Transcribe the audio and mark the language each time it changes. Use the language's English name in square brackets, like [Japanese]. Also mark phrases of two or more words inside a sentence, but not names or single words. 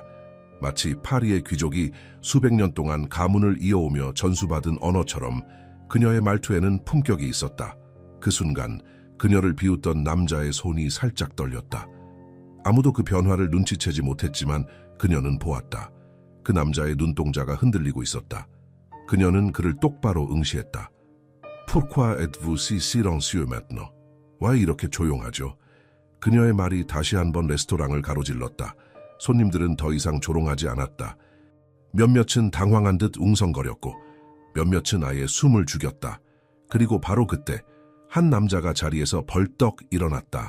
[Korean] 마치 파리의 귀족이 수백 년 동안 가문을 이어오며 전수받은 언어처럼 그녀의 말투에는 품격이 있었다. 그 순간 그녀를 비웃던 남자의 손이 살짝 떨렸다. 아무도 그 변화를 눈치채지 못했지만 그녀는 보았다. 그 남자의 눈동자가 흔들리고 있었다. 그녀는 그를 똑바로 응시했다. [French] Pourquoi êtes-vous si silencieux maintenant? [Korean] 왜 이렇게 조용하죠? 그녀의 말이 다시 한번 레스토랑을 가로질렀다. 손님들은 더 이상 조롱하지 않았다. 몇몇은 당황한 듯 웅성거렸고 몇몇은 아예 숨을 죽였다. 그리고 바로 그때 한 남자가 자리에서 벌떡 일어났다.